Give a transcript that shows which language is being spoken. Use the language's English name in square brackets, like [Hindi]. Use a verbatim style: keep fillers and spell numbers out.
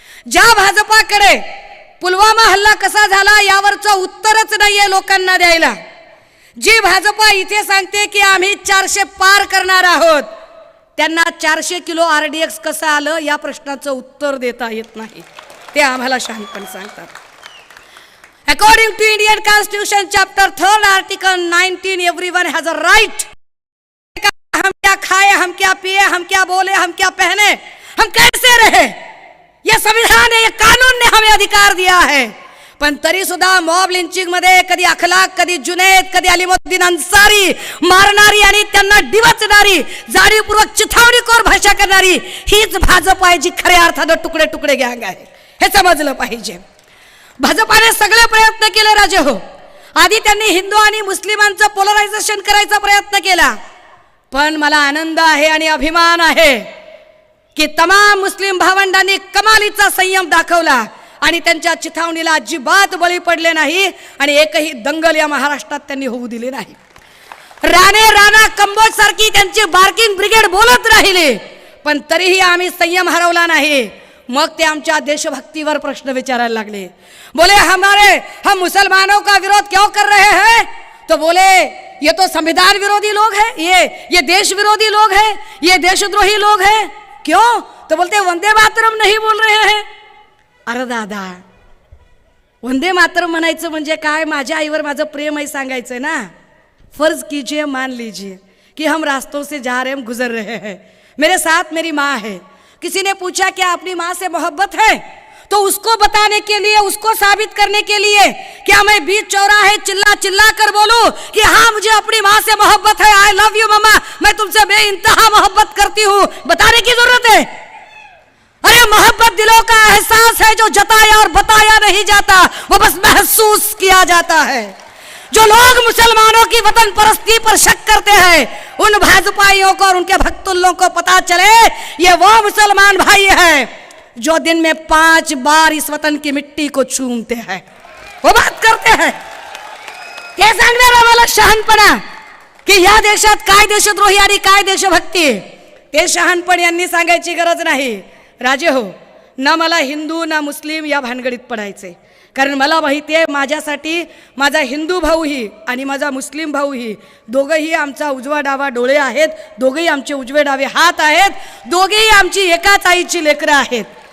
[Marathi] ज्या भाजपाकडे पुलवामा हल्ला कसा झाला यावरचं उत्तरच नाही आहे लोकांना द्यायला, जी भाजपा इथे सांगते की आम्ही चारशे पार करणार आहोत, त्यांना चारशे किलो आर डी एक्स कसं आलं या प्रश्नाचं उत्तर देता येत नाही. ते आम्हाला शहाणपणे सांगतात, [English] According to Indian constitution chapter third article nineteen every one has a right. [Hindi] हम क्या खाए, हम क्या पिए, हम क्या बोले, हम क्या पहने, हम कैसे रहे, ये संविधान है, ये कानून ने हमें अधिकार दिया है. [Marathi] पण तरी सुद्धा मॉब लिंचिंग मध्ये कधी अखलाक, कधी जुनैद, कधी अलिमुद्दीन अन्सारी मारणारी आणि त्यांना डिवचणारी, जाणीवपूर्वक चिथावणीखोर भाषा करणारी हीच भाजप आहे, जी खऱ्या अर्थानं तुकडे तुकडे गँग आहे. हे समजलं पाहिजे. भाजपाने सगळे प्रयत्न केले राजे हो. आधी त्यांनी हिंदू आणि मुस्लिमांचं पोलरायझेशन करायचा प्रयत्न केला. पण मला आनंद आहे आणि अभिमान आहे की तमाम मुस्लिम भावंडांनी कमालीचा संयम दाखवला आणि त्यांच्या चिथावणीला अजिबात बळी पडले नाही आणि एकही दंगल या महाराष्ट्रात त्यांनी होऊ दिली नाही. राणे, राणा, कंबोज सारखी त्यांची बार्किंग ब्रिगेड बोलत राहिली, पण तरीही आम्ही संयम हरवला नाही. मग ते आमच्या देशभक्तीवर प्रश्न विचारायला लागले. [Hindi] बोले हमारे, हम मुसलमानों का विरोध क्यों कर रहे हैं? तो बोले ये तो संविधान विरोधी लोग हैं, ये ये देश विरोधी लोग हैं, ये देशद्रोही लोग हैं। क्यों? तो बोलते वंदे मातरम नाही बोल रहे हैं। [Marathi] अरे दादा, वंदे मातरम म्हणायचं म्हणजे काय? माझ्या आईवर माझं प्रेम आहे सांगायचं ना। [Hindi] फर्ज कीजिए, मान लीजिए कि हम रास्तों से जा रहे, हम गुजर रहे हैं, मेरे साथ मेरी माँ है। किसी ने पूछा क्या अपनी माँ से मोहब्बत है, तो उसको बताने के लिए, उसको साबित करने के लिए क्या मैं बीच चौराहे चिल्ला चिल्ला कर बोलूं कि हाँ मुझे अपनी माँ से मोहब्बत है, [English] I love you mama, [Hindi] मैं तुमसे बेइंतहा मोहब्बत करती हूँ? बताने की जरूरत है? अरे मोहब्बत दिलों का एहसास है जो जताया और बताया नहीं जाता, वो बस महसूस किया जाता है। जो लोग मुसलमानों की वतन परस्ती पर शक करते हैं, उन भाजपाइयों को और उनके भक्तुल्लों को पता चले ये वो मुसलमान भाई हैं जो दिन में पांच बार इस वतन की मिट्टी को चूमते हैं, वो बात करते हैं। [Marathi] हे सांगणारा मला शहाणपणा की या देशात काय देशद्रोही आणि काय देशभक्ती, ते शहाणपण यांनी सांगायची गरज नाही. राजे हो, ना मला हिंदू ना मुस्लिम या भानगडीत पडायचे, कारण मला माहिती आहे माझ्यासाठी माझा हिंदू भाऊही आणि माझा मुस्लिम भाऊही दोघंही आमचा उजवा डावा डोळे आहेत, दोघेही आमचे उजवे डावे हात आहेत, दोघेही आमची एकाच आईची लेकरं आहेत.